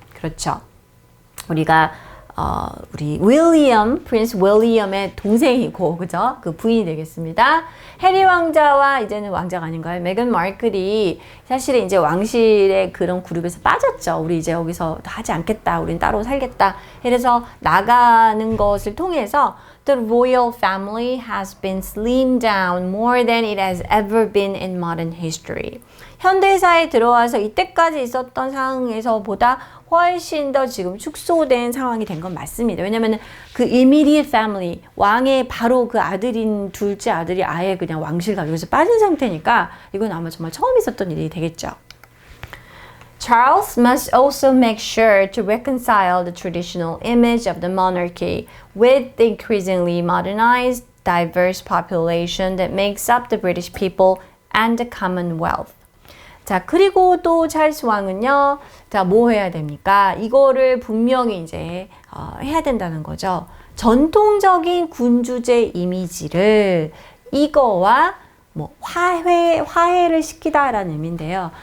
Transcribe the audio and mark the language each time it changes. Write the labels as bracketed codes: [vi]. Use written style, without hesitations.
[ko] 그렇죠. 우리가 우리 프린스 윌리엄의 동생이고, 그죠? 그 부인이 되겠습니다. 해리 왕자와 이제는 왕자가 아닌가요? 메건 마클이 사실은 이제 왕실의 그런 그룹에서 빠졌죠. 우리 이제 여기서 하지 않겠다. 우린 따로 살겠다. 이래서 나가는 것을 통해서 [en] The royal family has been slimmed down more than it has ever been in modern history. [ko] 현대사에 들어와서 이때까지 있었던 상황에서보다 훨씬 더 지금 축소된 상황이 된 건 맞습니다. 왜냐면 그 [en] immediate family, [ko] 왕의 바로 그 아들인 둘째 아들이 아예 그냥 왕실 가족에서 빠진 상태니까 이건 아마 정말 처음 있었던 일이 되겠죠. [en] Charles must also make sure to reconcile the traditional image of the monarchy with the increasingly modernized, diverse population that makes up the British people and the Commonwealth. [ko] 자, 그리고 또 찰스 왕은요, 자, 뭐 해야 됩니까? 이거를 분명히 이제 해야 된다는 거죠. 전통적인 군주제 이미지를 이거와 뭐 화해를 시키다라는 의미인데요.